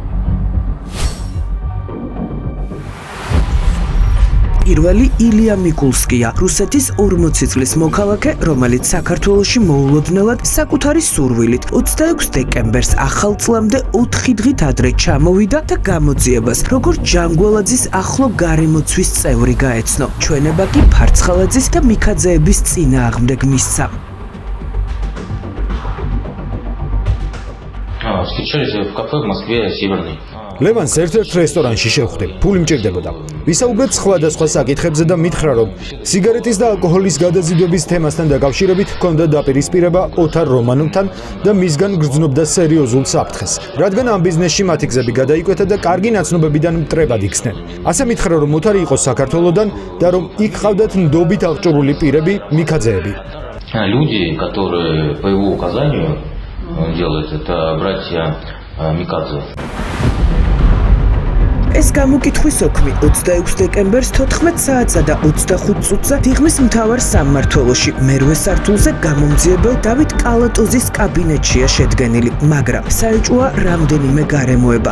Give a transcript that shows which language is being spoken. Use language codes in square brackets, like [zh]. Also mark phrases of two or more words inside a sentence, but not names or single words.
[ka] პირველი ილია მიკულსკია, რუსეთის 40 წლის მოქალაქე, რომელიც საქართველოში მოულოდნელად საკუთარი სურვილით 26 დეკემბერს ახალ წლამდე 4 დღით ადრე ჩამოვიდა და გამოძიებას, როგორც ჯანგველაძის ახლო გარემოცვის წევრი გაეცნო. ჩვენება კი ფარცხალაძის და მიქაძეების წინააღმდეგ მისცა. [ru] Встречались в кафе в Москве Северный. [ka] ლევანს ერთ-ერთ რესტორანში შევხვდი. ფული მჭირდებოდა. ვისაუბრეთ სხვადასხვა საკითხებზე და მითხრა, რომ სიგარეტის და ალკოჰოლის გადაზიდვების თემასთან დაკავშირებით ჰქონდა დაპირისპირება ოთარ რომანოვთან და მისგან გრძნობდა სერიოზულ საფრთხეს. რადგან ამ ბიზნესში მათი გზები გადაიკვეთა და კარგი ნაცნობებიდან მტრებად იქცნენ. ასე მითხრა, რომ ოთარი იყო საქართველოდან და რომ იქ ყავდათ ნდობით აღჭურვილი პირები, მიქაძეები. [ru] Люди, которые по его указанию делают, это братья Микадзе. [ka] ეს გამოკითხვის ოქმი 26 დეკემბერს 14 საათსა და 25 წუთზე დიღმის მთავარ სამმართველოში მერვე სართულზე გამომძიებელ დავით კალატოზის კაბინეტშია შედგენილი, მაგრამ საეჭვოა რამდენიმე გარემოება.